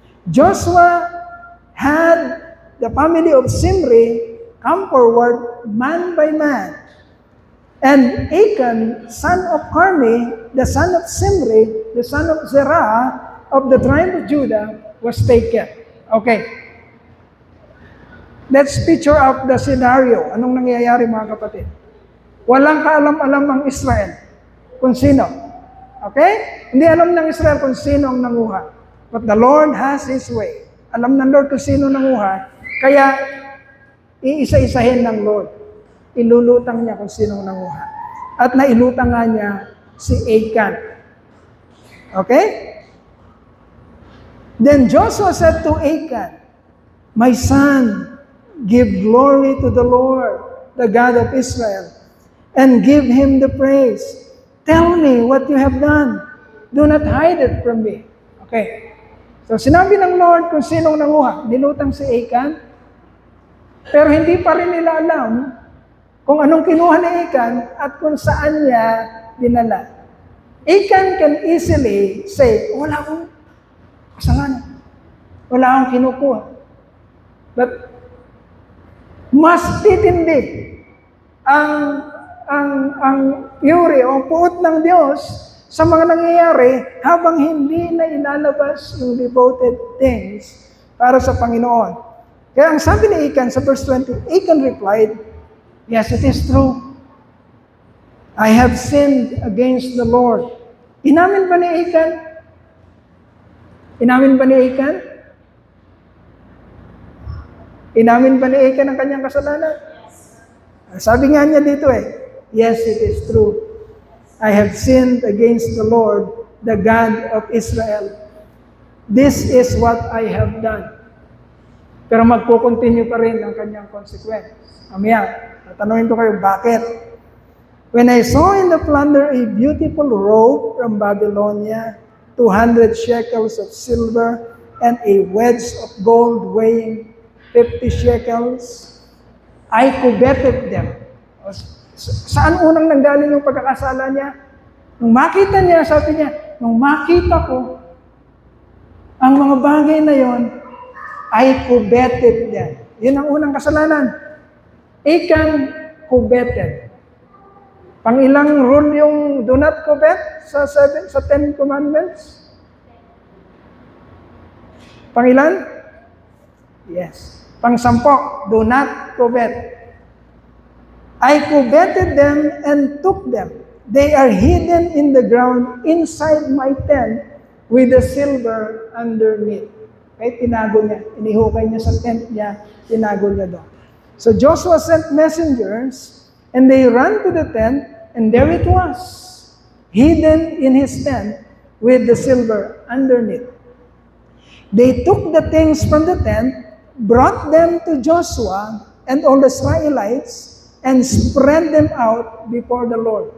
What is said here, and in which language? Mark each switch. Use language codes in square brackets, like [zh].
[en] Joshua had the family of Zimri come forward man by man. And Achan, son of Carmi, the son of Zimri, the son of Zerah, of the tribe of Judah, was taken. Okay. Let's picture out the scenario. [tl] Anong nangyayari mga kapatid? Walang kaalam-alam ang Israel kung sino. Okay? Hindi alam ng Israel kung sino ang nanguha. [en] But the Lord has His way. [tl] Alam ng Lord kung sino nanguha, kaya iisa-isahin ng Lord. Ilulutang niya kung sinong nanguha. At nailutang nga niya si Achan. Okay? [en] Then Joshua said to Achan, "My son, give glory to the Lord, the God of Israel, and give Him the praise. Tell me what you have done. Do not hide it from me." Okay. [tl] So sinabi ng Lord kung sinong nanguha. Nilutang si Achan. Pero hindi pa rin nila alam kung anong kinuha ni Achan at kung saan niya dinala. [en] Achan can easily say, [tl] wala akong kasalanan. Wala akong kinukuha. But mas titindi ang fury o puot ng Diyos sa mga nangyayari habang hindi na ilalabas yung devoted things para sa Panginoon. Kaya ang sabi ni Achan sa verse 20, [en] Achan replied, "Yes, it is true. I have sinned against the Lord." [tl] Inamin ba ni Achan? Inamin ba ni Achan? Inamin ba ni Achan ang kanyang kasalanan? Sabi nga niya dito [en] "Yes, it is true. I have sinned against the Lord, the God of Israel. This is what I have done." [tl] Pero magpo-continue pa rin ang kanyang consequence. Mamaya, tatanungin ko kayo, bakit? [en] "When I saw in the plunder a beautiful robe from Babylonia, 200 shekels of silver, and a wedge of gold weighing 50 shekels, I coveted them." [tl] Saan unang nanggaling yung pagkakasala niya? Nung makita niya, sabi niya, nung makita ko ang mga bagay na yon, [en] I coveted them. [tl] Yun ang unang kasalanan. [en] Achan coveted. [tl] Pangilang rule yung do not covet sa 10 commandments? Pangilan? Yes. Pang-sampo, [en] do not covet. I coveted them and took them. They are hidden in the ground inside my tent with the silver underneath. [tl] Okay, tinago niya. Inihukay niya sa tent niya, tinago niya doon. [en] So Joshua sent messengers, and they ran to the tent, and there it was, hidden in his tent with the silver underneath. They took the things from the tent, brought them to Joshua and all the Israelites, and spread them out before the Lord.